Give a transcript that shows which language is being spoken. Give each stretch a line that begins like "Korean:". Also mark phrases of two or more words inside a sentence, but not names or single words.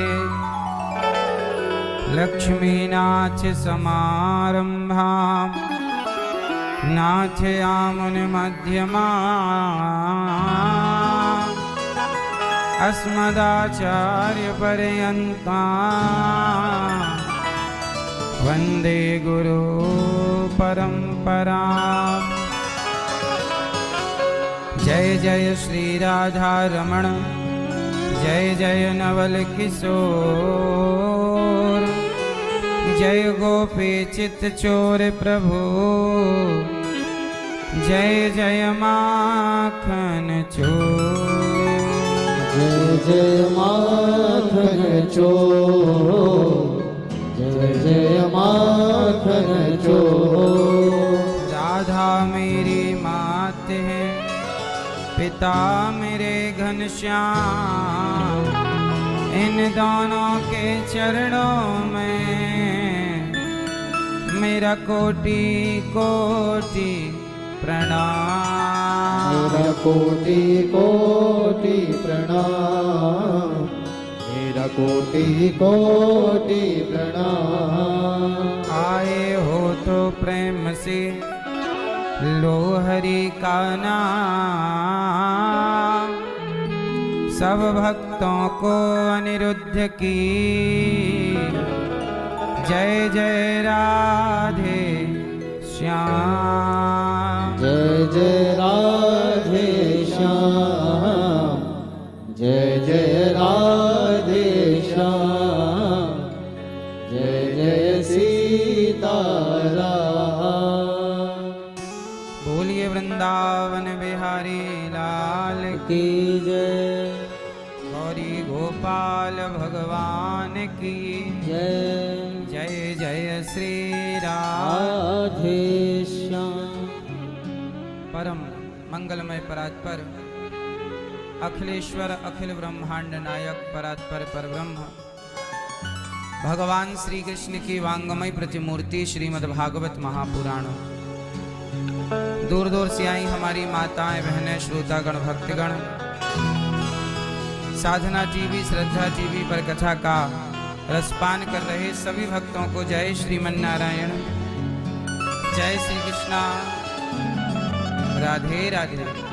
Sanskrit: लक्ष्मीनाथसमारम्भां नाथयामुनिमध्यमाम् अस्मदाचार्यपर्यन्तां वन्दे गुरुपरम्पराम्।
Hindi: जय जय श्री राधा रमण, जय जय नवल किशोर, जय गोपी चित चोर प्रभु, जय जय माखन चोर। जय जय माखन चोर, जय जय माखन चोर। राधा मेरी मात है, पिता मेरे घनश्याम, इन दोनों के चरणों में मेरा कोटि कोटि प्रणाम। मेरा कोटि कोटि प्रणाम, मेरा कोटि कोटि प्रणाम। आए हो तो प्रेम से लो हरि का नाम, सब भक्तों को अनिरुद्ध की जय जय राधे श्याम। जय जय राधे श्याम, जय जय राधे श्याम, जय जय सीताराम। बोलिए वृंदावन बिहारी लाल की जय, गौरी गोपाल भगवान की जय जय जय श्री राधे श्याम। परम मंगलमय परात्पर अखिलेश्वर अखिल ब्रह्मांड नायक परात्पर परब्रह्म भगवान श्री कृष्ण की वांगमय प्रतिमूर्ति श्रीमद्भागवत महापुराण। दूर दूर से आई हमारी माताएं बहनें श्रोतागण भक्तगण, साधना टीवी श्रद्धा टीवी पर कथा का रसपान कर रहे सभी भक्तों को जय श्रीमन नारायण, जय श्री कृष्णा, राधे राधे।